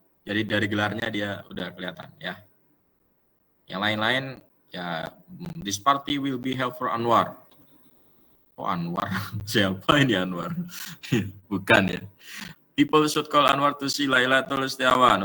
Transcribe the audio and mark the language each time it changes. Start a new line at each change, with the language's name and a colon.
Indonesian: Jadi dari gelarnya dia udah kelihatan ya. Yang lain-lain ya,
English: this party will be held for Anwar.
Indonesian: Oh Anwar, siapa ini Anwar? Bukan ya.
English: People should call Anwar to see Lailatul Setiawan.